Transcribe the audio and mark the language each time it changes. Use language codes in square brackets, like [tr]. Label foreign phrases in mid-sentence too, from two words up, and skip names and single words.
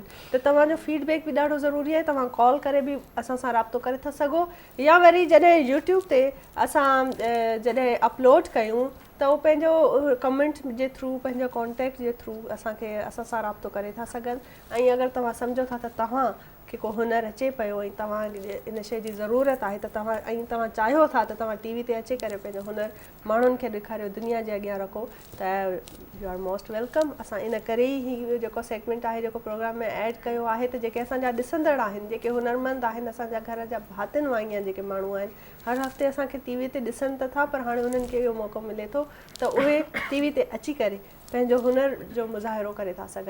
[sd] त तव्हांजो फीडबैक बि ॾाढो ज़रूरी आहे, तव्हां कॉल करे बि असां सां राब्तो करे था सघो, या वरी जॾहिं यूट्यूब ते असां जॾहिं अपलोड कयूं त उहो पंहिंजो कमेंट जे थ्रू, पंहिंजो कॉन्टेक्ट जे थ्रू असां सां राब्तो करे था सघनि। ऐं अगरि तव्हां सम्झो था त तव्हां खे को हुनर अचे पियो ऐं तव्हां इन शइ जी ज़रूरत आहे, त तव्हां चाहियो था त तव्हां टीवी ते अची करे पंहिंजो हुनर माण्हुनि खे ॾेखारियो, दुनिया जे अॻियां रखो, त [en] you are most welcome. [sd] असां इन करे ई जेको सेगमेंट आहे, जेको प्रोग्राम में ऐड कयो आहे, त जेके असांजा ॾिसंदड़ आहिनि, जेके हुनरमंद आहिनि, असांजा घर जा भातियुनि वांगुरु जेके माण्हू आहिनि, हर हफ़्ते असांखे टीवी ते ॾिसनि त था, पर हाणे उन्हनि खे इहो मौक़ो मिले थो त उहे टीवी ते अची करे पंहिंजो हुनर जो मुज़ाहिरो करे था सघनि।